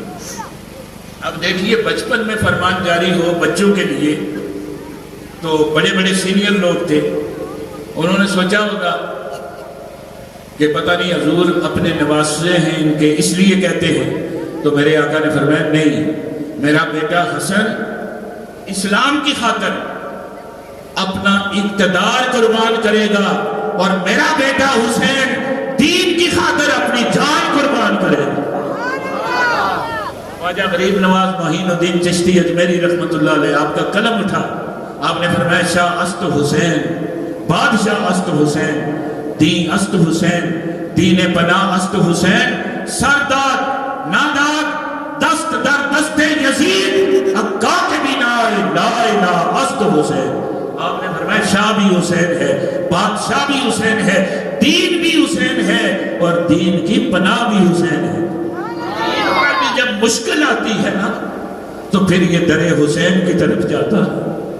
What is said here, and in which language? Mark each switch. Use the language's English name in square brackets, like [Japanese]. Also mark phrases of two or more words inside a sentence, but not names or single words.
[Urdu] اب دیکھیے بچپن میں فرمان جاری ہو بچوں کے لیے، تو بڑے بڑے سینئر لوگ تھے، انہوں نے سوچا ہوگا کہ پتہ نہیں حضور اپنے نواسے ہیں ان کے اس لیے کہتے ہیں، تو میرے آقا نے فرمایا نہیں، میرا بیٹا حسن اسلام کی خاطر اپنا اقتدار قربان کرے گا، اور میرا بیٹا حسین دین کی خاطر اپنی جان قربان کرے گا۔ خواجہ غریب نواز معین الدین چشتی اجمیری [Arabic] رحمت اللہ علیہ [Urdu] آپ کا قلم اٹھا، آپ نے فرمایا [Persian] شاہ است حسین، بادشاہ است حسین، دین است حسین، دین پناہ است حسین، سرداد ناداد دست در دست یزید، حقا کے بنا لا الہ است حسین۔ [Urdu] آپ نے فرمایا شاہ بھی حسین ہے، بادشاہ بھی حسین ہے، دین بھی حسین ہے، اور دین کی پناہ بھی حسین ہے۔ جب مشکل آتی ہے نا تو پھر یہ در حسین کی طرف جاتا ہے۔